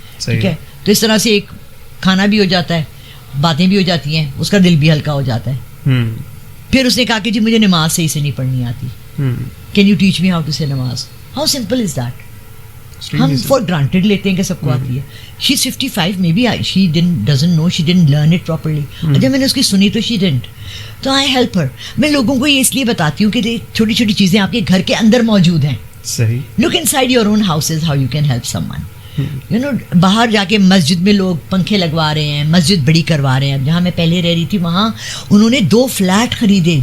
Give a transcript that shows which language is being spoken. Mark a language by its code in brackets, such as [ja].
[ur] ٹھیک ہے, تو اس طرح سے ایک کھانا بھی ہو جاتا ہے, باتیں بھی ہو جاتی ہیں, اس کا دل بھی ہلکا ہو جاتا ہے. پھر اس نے کہا کہ جی مجھے نماز صحیح سے نہیں پڑھنی آتی, [en] can you teach me how to [ur] سے نماز. [en] How simple is that. [ur] ہم [en] for granted [ur] لیتے ہیں کہ سب کو آتی ہے. [en] She is 55, may be she doesn't know, she didn't learn it properly. [ur] جب میں نے اس کی سنی تو [en] she didn't, [ur] تو [en] I help her. [ur] میں لوگوں کو یہ اس لیے بتاتی ہوں کہ چھوٹی چھوٹی چیزیں آپ کے گھر کے اندر موجود ہیں. صحیح. [en] Look inside your own houses how you can help someone. [ur] باہر جا کے مسجد میں لوگ پنکھے لگوا رہے ہیں, مسجد بڑی کروا رہے ہیں. اب جہاں میں پہلے رہ رہی تھی وہاں انہوں نے 2 فلیٹ خریدے.